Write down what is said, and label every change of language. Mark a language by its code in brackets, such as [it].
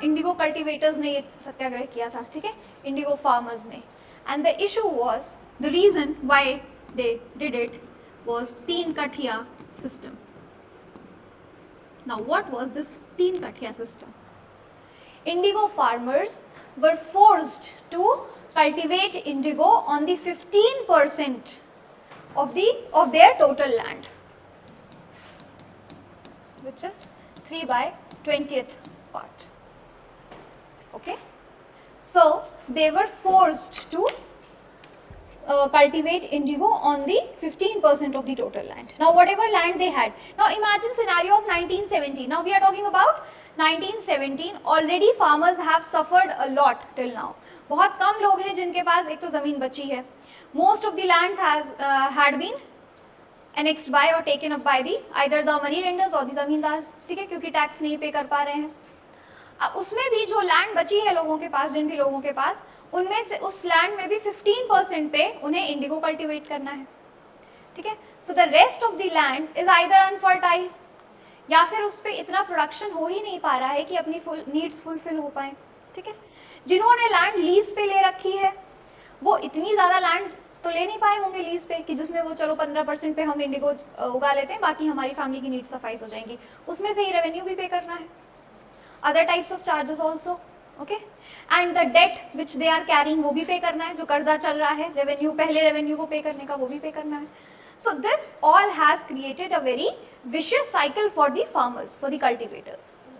[hi] Indigo cultivators ने ये सत्याग्रह किया था, ठीक है, इंडिगो फार्मर्स ने. [en] And the issue was, the reason why they did it was 3 कठिया system. Now what was this 3 कठिया system? Indigo farmers were forced to cultivate indigo on the 15% of their total land, which is 3/20th part. Okay, so they were forced to cultivate indigo on the 15% of the total land. Now whatever land they had, now imagine scenario of 1917. Now we are talking about 1917. Already farmers have suffered a lot till now. [hi] बहुत कम लोग हैं जिनके पास एक तो ज़मीन बची है. [en] Most of the lands had been annexed by or taken up by the either the money lenders or the zamindars, [hi] ठीक है, क्योंकि टैक्स नहीं पे कर पा रहे हैं. अब उसमें भी जो लैंड बची है लोगों के पास, जिन भी लोगों के पास, उनमें से उस लैंड में भी 15% पे उन्हें इंडिगो कल्टीवेट करना है, ठीक है. [en] so the rest of the land is either unfertile, [hi] या फिर उस पर इतना प्रोडक्शन हो ही नहीं पा रहा है कि अपनी नीड्स फुलफिल हो पाए, ठीक है. जिन्होंने लैंड लीज पे ले रखी है वो इतनी ज़्यादा लैंड तो ले नहीं पाए होंगे लीज पे कि जिसमें वो चलो 15% पे हम इंडिगो उगा लेते हैं, बाकी हमारी फैमिली की नीड्स सफाइस हो जाएंगी. उसमें से ही रेवेन्यू भी पे करना है, [en] other types of charges also, okay, and the debt which they are carrying [hi] वो भी पे करना है. जो कर्जा चल रहा है, रेवेन्यू, पहले रेवेन्यू को पे करने का, वो भी पे करना है. [en] So this all has created a very vicious cycle for the farmers, for the cultivators.